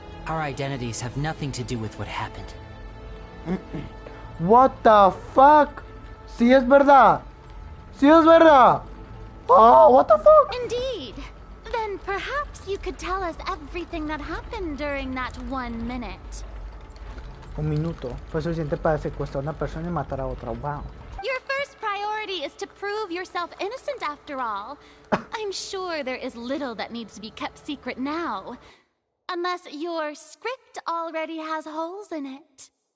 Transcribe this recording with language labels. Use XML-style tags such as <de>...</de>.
<en>Our identities have nothing to do with what happened. What the fuck?</en> <es>Sí es verdad. Sí es verdad.</es> <en>Oh, what the fuck? Indeed. Then perhaps you could tell us everything that happened during that 1 minute.</en> <es>Un minuto. Fue suficiente para secuestrar a una persona y matar a otra.</es> <en>Wow. Your first priority is to prove yourself innocent after all. I'm sure there is little that needs to be kept secret now. Unless your script already has holes in it.</en>